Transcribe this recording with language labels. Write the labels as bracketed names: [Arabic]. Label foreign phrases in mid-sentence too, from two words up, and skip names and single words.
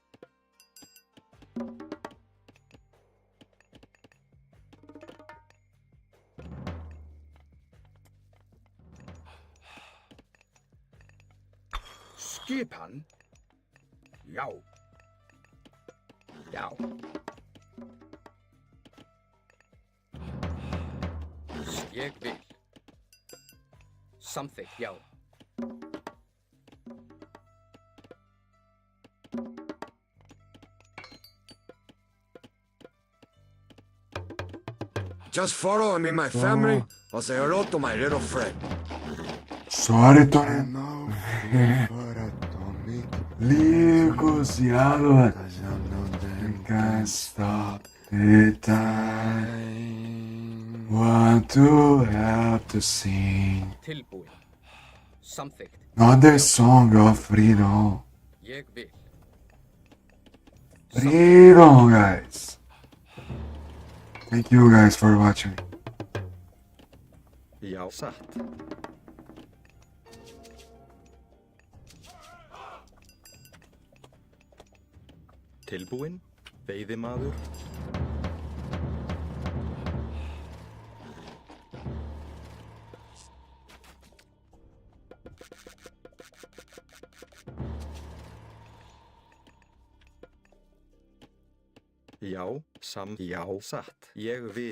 [Icelandic] Skipan. Já. Já. Ég vil. Samþykkt, já. [English] Just follow me, my family, or say hello to my little friend. Sorry, Tony. Negociador. You can't stop the time. Want to help to sing. [Icelandic] Tilbúin. Samþykkt. [English] Another song of freedom. [Icelandic] Ég vil. [English] Freedom, guys. Thank you guys for watching. [Icelandic] Já, satt. Tilbúinn, veiðimaður. Já, já, satt. Ég vil.